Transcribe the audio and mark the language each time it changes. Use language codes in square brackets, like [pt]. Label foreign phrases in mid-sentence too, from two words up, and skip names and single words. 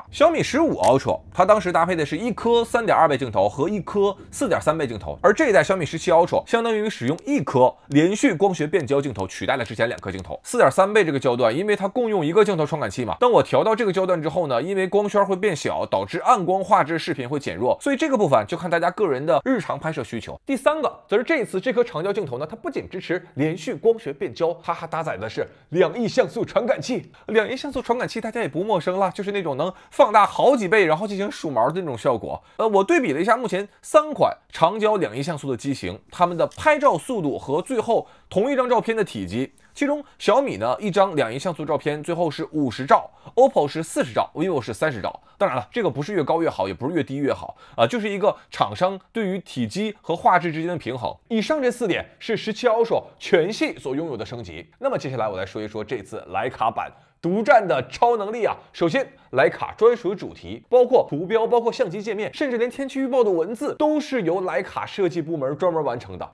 [zh] 小米15 Ultra 它當時搭配的是一顆 3.2 倍鏡頭和一顆 4.3 倍鏡頭，而這一代小米17 Ultra 相當於使用一顆連續光學變焦鏡頭取代了之前2顆鏡頭。4.3 倍這個焦段，因為它共用一個鏡頭傳感器嘛，當我調到這個焦段之後呢，因為光圈會變小，導致暗光畫質視頻會減弱，所以這個部分就看大家個人的日常拍攝需求。第三個則是這一次這顆長焦鏡頭呢，它不僅支持連續光學變焦，它還搭載的是2億像素傳感器。2億像素傳感器大家也不陌生了，就是那種能放大好幾倍然後進行數毛的那種效果。我對比了一下目前3款長焦2億像素的機型，它們的拍照速度和最後同一張照片的體積，其中小米呢一張2億像素照片最後是50兆 ，OPPO 是40兆 ，vivo 是30兆。當然了，這個不是越高越好，也不是越低越好啊，就是一個廠商對於體積和畫質之間的平衡。以上這4點是17 Ultra 全系所擁有的升級。那麼接下來我來說一說這次徠卡版獨佔的超能力啊！首先，徠卡專屬主題，包括圖標、包括相機界面，甚至連天氣預報的文字，都是由徠卡設計部門專門完成的。